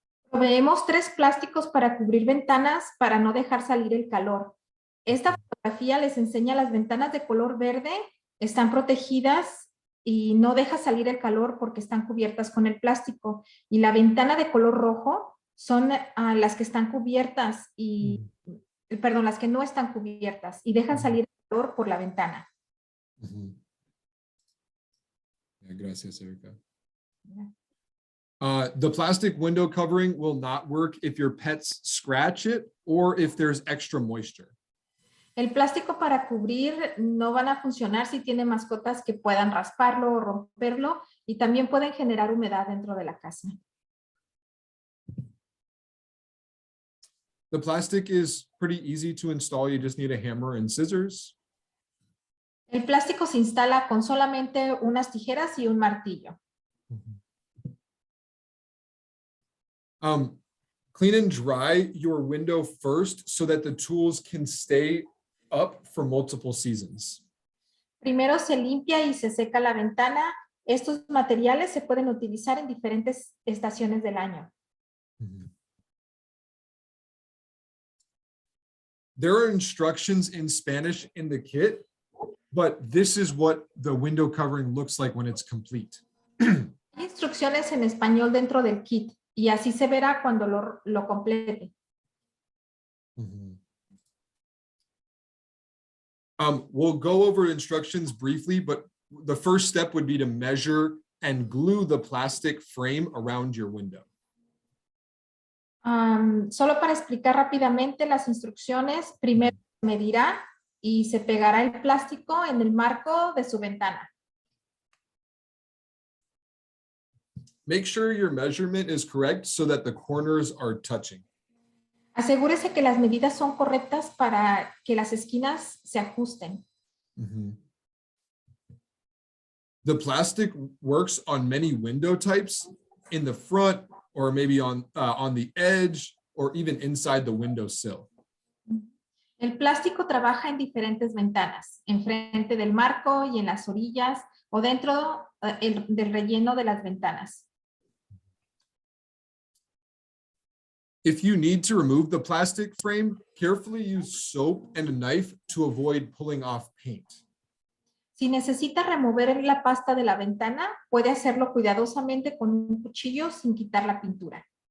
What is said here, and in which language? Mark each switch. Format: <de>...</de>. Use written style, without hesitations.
<es>Proveemos 3 plásticos para cubrir ventanas para no dejar salir el calor. Esta fotografía les enseña las ventanas de color verde, están protegidas y no deja salir el calor porque están cubiertas con el plástico. Y la ventana de color rojo son las que están cubiertas y, perdón, las que no están cubiertas y dejan salir el calor por la ventana. Gracias,</es> <en>Erica. The plastic window covering will not work if your pets scratch it or if there's extra moisture.</en> <es>El plástico para cubrir no van a funcionar si tiene mascotas que puedan rasparlo o romperlo y también pueden generar humedad dentro de la casa.</es> <en>The plastic is pretty easy to install. You just need a hammer and scissors.</en> <es>El plástico se instala con solamente unas tijeras y un martillo.</es> <en>Clean and dry your window first so that the tools can stay up for multiple seasons.</en> <es>Primero se limpia y se seca la ventana. Estos materiales se pueden utilizar en diferentes estaciones del año.</es> <en>There are instructions in Spanish in the kit, but this is what the window covering looks like when it's complete.</en> <es>Hay instrucciones en español dentro del kit y así se verá cuando lo complete.</es> <en>We'll go over instructions briefly, but the first step would be to measure and glue the plastic frame around your window.</en> <es>Solo para explicar rápidamente las instrucciones, primero se medirá y se pegará el plástico en el marco de su ventana.</es> <en>Make sure your measurement is correct so that the corners are touching.</en> <es>Asegúrese que las medidas son correctas para que las esquinas se ajusten.</es> <en>The plastic works on many window types in the front or maybe on the edge or even inside the windowsill.</en> <es>El plástico trabaja en diferentes ventanas, enfrente del marco y en las orillas o dentro del relleno de las ventanas.</es> <en>If you need to remove the plastic frame, carefully use soap and a knife to avoid pulling off paint.</en> <es>Si necesita remover la pasta de la ventana, puede hacerlo cuidadosamente con un cuchillo sin quitar la pintura.</es>